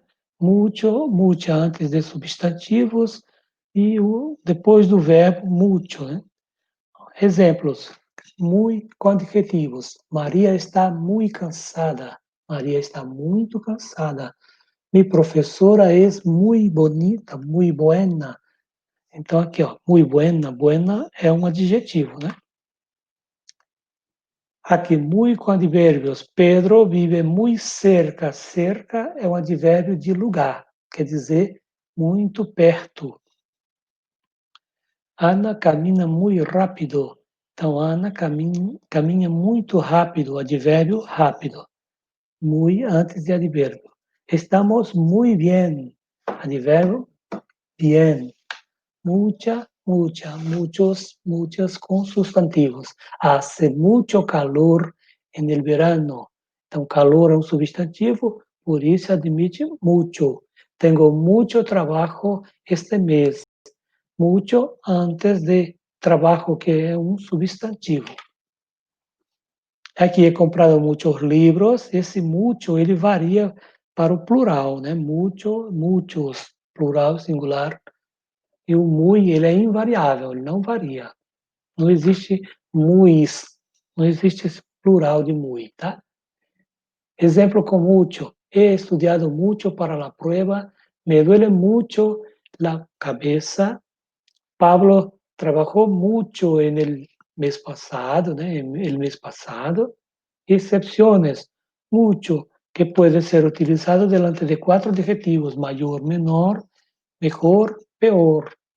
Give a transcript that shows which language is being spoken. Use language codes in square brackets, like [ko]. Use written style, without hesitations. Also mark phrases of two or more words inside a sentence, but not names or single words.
[es] Mucho, mucha [pt] antes de substantivos e depois do verbo mucho, né? Exemplos, muito quantitativos. Maria está muito cansada. Maria está muito cansada. Mi professora é muito bonita, muito buena. Então, aqui, ó, muito buena. Buena é um adjetivo, né? Aqui, muito com advérbios. Pedro vive muito cerca. Cerca é um advérbio de lugar, quer dizer, muito perto. Ana caminha muito rápido. Então, Ana caminha muito rápido, advérbio rápido. Muy antes de advérbio. [es] Estamos muy bien, advérbio bien. Mucha, muchos [pt] com substantivos. [es] Hace mucho calor en el verano. [pt] Então, calor é um substantivo, por isso admite mucho. [es] Tengo mucho trabajo este mês. [pt] Mucho antes de trabajo, que é um substantivo. Aqui é comprado muitos livros, esse mucho, ele varia para o plural, né? [es] Mucho, muchos, [pt] plural, singular. E o muy, ele é invariável, ele não varia. Não existe muis, não existe esse plural de muy, tá? Exemplo com mucho. [es] He estudiado mucho para la prueba, me duele mucho la cabeza. Pablo trabajó mucho en el mes pasado, né? El mes pasado. Excepciones, mucho, que puede ser utilizado delante de 4 adjetivos: mayor, menor, mejor, peor.